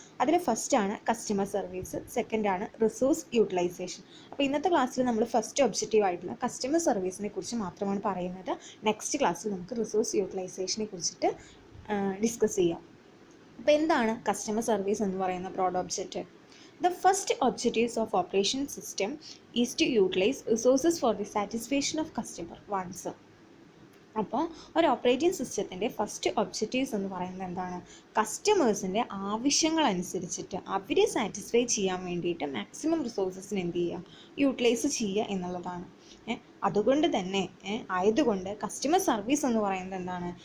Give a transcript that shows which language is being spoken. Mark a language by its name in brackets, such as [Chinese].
[Malayalam] അതിൽ ഫസ്റ്റാണ് customer service, സെക്കൻഡാണ് resource utilisation. അപ്പോൾ ഇന്നത്തെ ക്ലാസ്സിൽ നമ്മൾ ഫസ്റ്റ് ഒബ്ജക്റ്റീവ് ആയിട്ടുള്ള കസ്റ്റമർ സർവീസിനെ കുറിച്ച് മാത്രമാണ് പറയുന്നത്. നെക്സ്റ്റ് ക്ലാസ്സിൽ നമുക്ക് റിസോഴ്സ് യൂട്ടിലൈസേഷനെ കുറിച്ചിട്ട് ഡിസ്കസ് ചെയ്യാം. അപ്പോൾ എന്താണ് കസ്റ്റമർ സർവീസ് എന്ന് പറയുന്ന broad object? [English] The first objectives of operation system is to utilize resources for the satisfaction of customer wants. [Malayalam] അപ്പോൾ ഒരു ഓപ്പറേറ്റിംഗ് സിസ്റ്റത്തിൻ്റെ ഫസ്റ്റ് ഒബ്ജക്റ്റീവ്സ് എന്ന് പറയുന്നത് എന്താണ്? കസ്റ്റമേഴ്സിൻ്റെ ആവശ്യങ്ങളനുസരിച്ചിട്ട് അവരെ സാറ്റിസ്ഫൈ ചെയ്യാൻ വേണ്ടിയിട്ട് മാക്സിമം റിസോഴ്സസിന് എന്ത് ചെയ്യുക? യൂട്ടിലൈസ് ചെയ്യുക എന്നുള്ളതാണ്. അതുകൊണ്ട് തന്നെ ആയതുകൊണ്ട് കസ്റ്റമർ സർവീസ് എന്ന് പറയുന്നത് എന്താണ്?